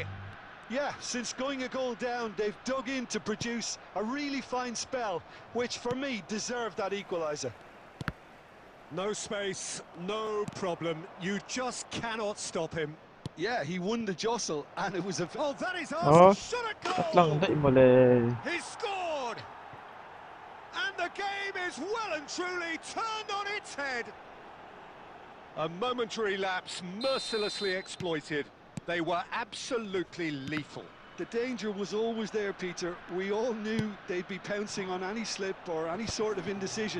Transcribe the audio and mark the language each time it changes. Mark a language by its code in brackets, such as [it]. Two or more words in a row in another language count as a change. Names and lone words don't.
[en] Yeah, since going a goal down, they've dug in to produce a really fine spell, which for me deserved that equaliser. No space, no problem. You just cannot stop him. Yeah, he won the jostle, and it was a... Oh, that is Oh, us! Shot a lang goal! dai mo le. He scored! And the game is well and truly turned on its head. A momentary lapse mercilessly exploited. They were absolutely lethal. The danger was always there, Peter. We all knew they'd be pouncing on any slip or any sort of indecision.